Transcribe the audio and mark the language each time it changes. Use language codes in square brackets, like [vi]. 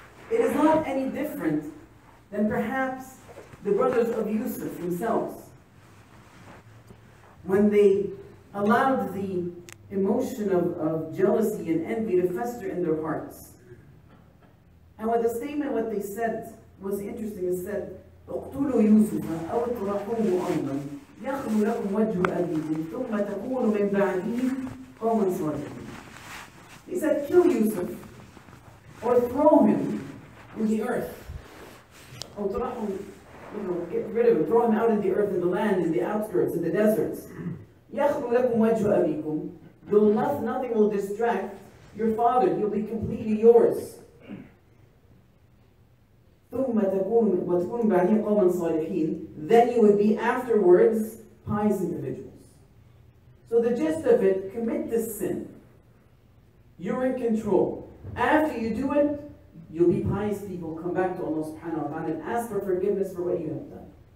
[en] It is not any different than perhaps the brothers of Yusuf themselves, when they allowed the emotion of jealousy and envy to fester in their hearts. And what the statement, what they said was interesting. It said, [ar] اقتلوا يوسف أو اطرحوه أرضا يخلو لكم وجه أبيكم ثم تكونوا من بعده قوما صالحين. [en] He said, kill Yusuf or throw him in the earth. Or get rid of him, throw him out in the earth, in the land, in the outskirts, in the deserts. [ar] يخلو لكم وجه أبيكم. [en] Nothing will distract your father. He'll be completely yours. [ar] ثم وتكون بعدين قوما صالحين. [en] Then you would be afterwards pious individuals. So the gist of it, commit this sin. You're in control. After you do it, you'll be pious people. Come back to Allah subhanahu wa ta'ala and ask for forgiveness for what you have done.